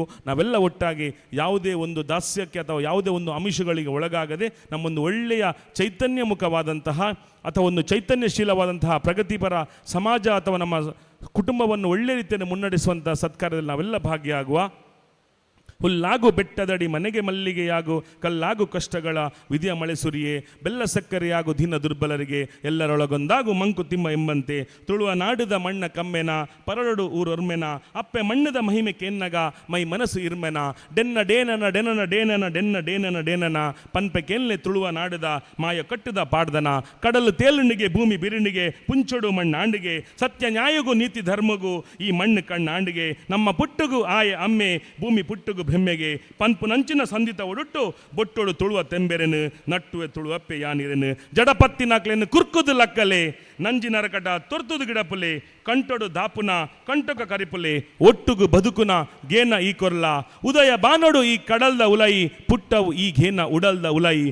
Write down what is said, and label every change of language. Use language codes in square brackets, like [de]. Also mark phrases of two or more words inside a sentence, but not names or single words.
[kn] ನಾವೆಲ್ಲ ಒಟ್ಟಾಗಿ ಯಾವುದೇ ಒಂದು ದಾಸ್ಯಕ್ಕೆ ಅಥವಾ ಯಾವುದೇ ಒಂದು ಆಮಿಷಗಳಿಗೆ ಒಳಗಾಗದೆ ನಮ್ಮೊಂದು ಒಳ್ಳೆಯ ಚೈತನ್ಯಮುಖವಾದಂತಹ ಅಥವಾ ಒಂದು ಚೈತನ್ಯಶೀಲವಾದಂತಹ ಪ್ರಗತಿಪರ ಸಮಾಜ ಅಥವಾ ನಮ್ಮ ಕುಟುಂಬವನ್ನು ಒಳ್ಳೆಯ ರೀತಿಯಲ್ಲಿ ಮುನ್ನಡೆಸುವಂತಹ ಸತ್ಕಾರ್ಯದಲ್ಲಿ ನಾವೆಲ್ಲ ಭಾಗಿಯಾಗುವ. ಹುಲ್ಲಾಗು ಬೆಟ್ಟದಡಿ ಮನೆಗೆ ಮಲ್ಲಿಗೆಯಾಗು, ಕಲ್ಲಾಗು ಕಷ್ಟಗಳ ವಿಧಿಯ ಮಳೆ ಸುರಿಯೇ, ಬೆಲ್ಲ ಸಕ್ಕರೆಯಾಗು ದೀನ ದುರ್ಬಲರಿಗೆ, ಎಲ್ಲರೊಳಗೊಂದಾಗು ಮಂಕುತಿಮ್ಮ ಎಂಬಂತೆ, [tcy] ತುಳುವ ನಾಡುದ ಮಣ್ಣ ಕಮ್ಮೆನ, ಪರರಡು ಊರೊರ್ಮೆನ, ಅಪ್ಪೆ ಮಣ್ಣದ ಮಹಿಮೆ ಕೆನ್ನಗ, ಮೈ ಮನಸ್ಸು ಇರ್ಮೆನ, ಡೆನ್ನ ಡೇನನ ಡೆನನ ಡೇನನ ಡೆನ್ನ ಡೇನನ ಡೇನನ, ಪನ್ಪೆ ಕೆಲ್ಲೆ ತುಳುವ ನಾಡುದ ಮಾಯ ಕಟ್ಟುದ ಪಾಡ್ದನ, ಕಡಲು ತೇಲುಣಿಗೆ ಭೂಮಿ ಬಿರುಣಿಗೆ, ಪುಂಚೊಡು ಮಣ್ಣಾಂಡಿಗೆ, ಸತ್ಯ ನ್ಯಾಯಗೂ ನೀತಿ ಧರ್ಮಗೂ ಈ ಮಣ್ಣು ಕಣ್ಣಾಂಡಿಗೆ, ನಮ್ಮ ಪುಟ್ಟುಗೂ ಆಯ ಅಮ್ಮೆ ಭೂಮಿ ಪುಟ್ಟುಗೂ ಬೆಮ್ಮೆಗೆ, ಪನ್ಪು ನಂಚಿನ ಸಂದಿತ ಒಡುಟ್ಟು ಬೊಟ್ಟೊಡು ತುಳುವ ತೆಂಬೆರೆನು, ನಟ್ಟುವೆ ತುಳುವಪ್ಪೆ ಯಾನಿರೆನು, ಜಡಪತ್ತಿನಾಕ್ಲೆನು ಕುರ್ಕುದು ಲಕ್ಕಲೆ, ನಂಜಿನರಕಟ ತೊರ್ತುದು ಗಿಡಪುಲೆ, ಕಂಟೊಡು ದಾಪುನ ಕಂಟಕ ಕರಿಪುಲೆ, ಒಟ್ಟುಗು ಬದುಕುನ ಗೇನ ಈ ಕೊರ್ಲ, ಉದಯ ಬಾನೋಡು ಈ ಕಡಲ್ದ ಉಲೈ, ಪುಟ್ಟವು ಈ ಘೇನ ಉಡಲ್ದ ಉಲೈ,